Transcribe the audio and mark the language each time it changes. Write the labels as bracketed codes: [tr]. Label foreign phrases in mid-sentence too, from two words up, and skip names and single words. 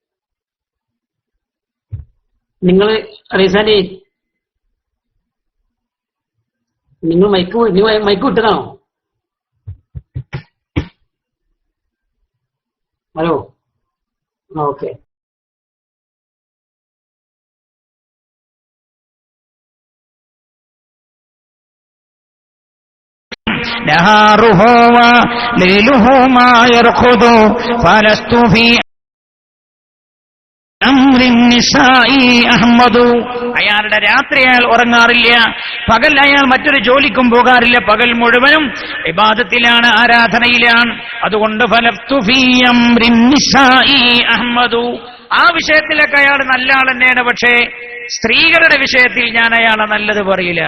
[ml] നിങ്ങൾ റീസാനി നിങ്ങൾ മൈക്ക് വിട്ടതാണോ? [en] Hello, okay. [ar] نهاره وليله ما يرقد فلست في أمر النساء أحمد. [ml] അയാളുടെ രാത്രി അയാൾ ഉറങ്ങാറില്ല, പകൽ അയാൾ മറ്റൊരു ജോലിക്കും പോകാറില്ല. പകൽ മുഴുവനും ഇബാദത്തിലാണ്, ആരാധനയിലാണ്. അതുകൊണ്ട് [ar] فلست في أمر النساء أحمد, [ml] ആ വിഷയത്തിലൊക്കെ അയാൾ നല്ല ആൾ തന്നെയാണ്. പക്ഷേ സ്ത്രീകളുടെ വിഷയത്തിൽ ഞാൻ അയാളെ നല്ലത് പറയില്ല.